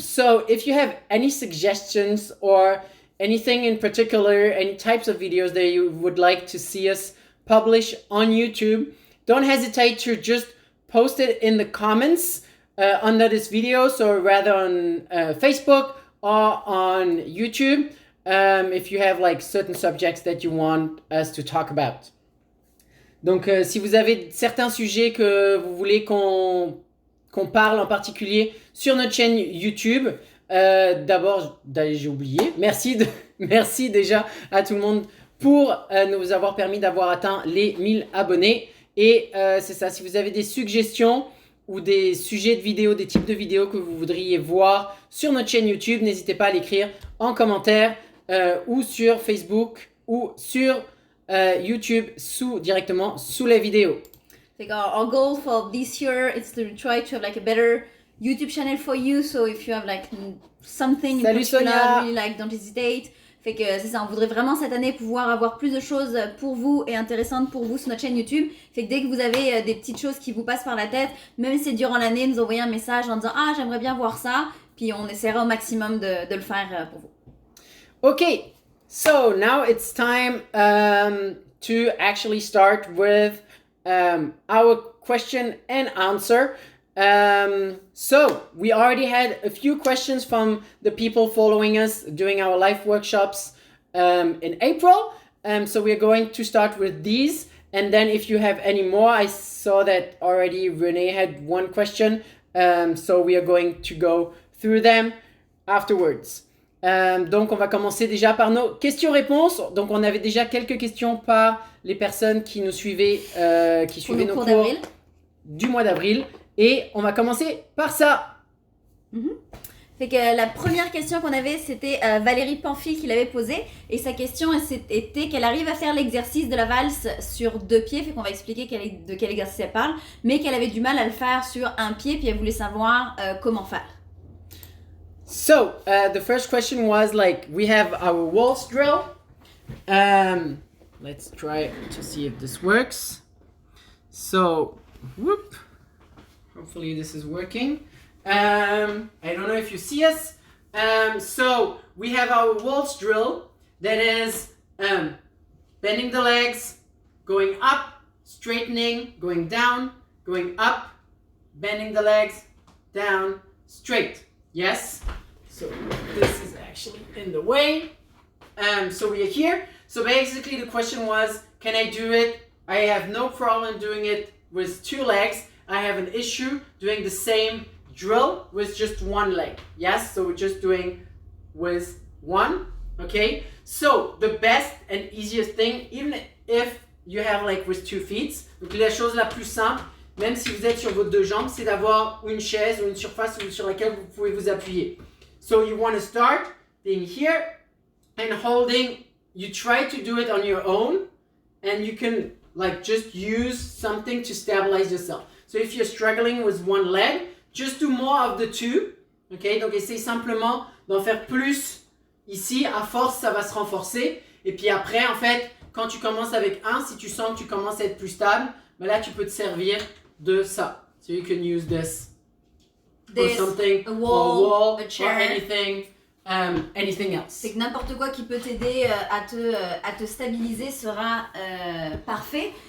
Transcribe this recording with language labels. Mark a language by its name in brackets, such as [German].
[English] So if you have any suggestions or anything in particular, any types of videos that you would like to see us publish on YouTube, don't hesitate to just post it in the comments under this video, so rather on Facebook or on YouTube, if you have like certain subjects that you want us to talk about. [French] Donc si vous avez certains sujets que vous voulez qu'on parle en particulier sur notre chaîne YouTube, d'abord, j'ai oublié, merci déjà à tout le monde pour nous avoir permis d'avoir atteint les 1000 abonnés. Et c'est ça, si vous avez des suggestions ou des sujets de vidéos, des types de vidéos que vous voudriez voir sur notre chaîne YouTube, n'hésitez pas à l'écrire en commentaire ou sur Facebook ou sur YouTube directement sous la vidéo. [English] Like our goal for this year is to try to have like a better YouTube channel for you. So if you have like something in particular really like, don't hesitate. [French] Fait que c'est ça, on voudrait vraiment cette année pouvoir avoir plus de choses pour vous et intéressantes pour vous sur notre chaîne YouTube. Fait que dès que vous avez des petites choses qui vous passent par la tête, même si c'est durant l'année, nous envoyer un message en disant « Ah, j'aimerais bien voir ça », puis on essaiera au maximum de le faire pour vous. [English] Okay, so now it's time to actually start with our question and answer. So we already had a few questions from the people following us doing our live workshops in April. So we're going to start with these. And then if you have any more, I saw that already Renee had one question. So we are going to go through them afterwards. [French] Donc on va commencer déjà par nos questions-réponses. Donc on avait déjà quelques questions par les personnes qui nous suivaient, qui suivaient nos cours du mois d'avril. Et on va commencer par ça. Fait que la première question qu'on avait, c'était Valérie Pamphile qui l'avait posée. Et sa question était qu'elle arrive à faire l'exercice de la valse sur 2 pieds. Fait qu'on va expliquer de quel exercice elle parle. Mais qu'elle avait du mal à le faire sur un pied. Puis elle voulait savoir comment faire. [English] So, the first question was like, we have our waltz drill. Let's try to see if this works. So, whoop. Hopefully this is working. I don't know if you see us. So we have our waltz drill that is bending the legs, going up, straightening, going down, going up, bending the legs, down, straight. Yes? So this is actually in the way. So we are here. So basically the question was, can I do it? I have no problem doing it with 2 legs. I have an issue doing the same drill with just 1 leg. Yes, so we're just doing with 1. Okay, so the best and easiest thing, even if you have like with 2 feet, [French] donc la chose la plus simple, même si vous êtes sur vos 2 jambes, c'est d'avoir une chaise ou une surface sur laquelle vous pouvez vous appuyer. [English] So you want to start being here and holding. You try to do it on your own, and you can like just use something to stabilize yourself. So if you're struggling with 1 leg, just do more of the 2. [French] Okay, donc essaye simplement d'en faire plus ici. À force, ça va se renforcer. Et puis après, en fait, quand tu commences avec 1, si tu sens que tu commences à être plus stable, ben là, tu peux te servir de ça. [English] So you can use this for something, a wall, a chair, or anything else. [French] C'est que n'importe quoi qui peut t'aider à te stabiliser sera parfait.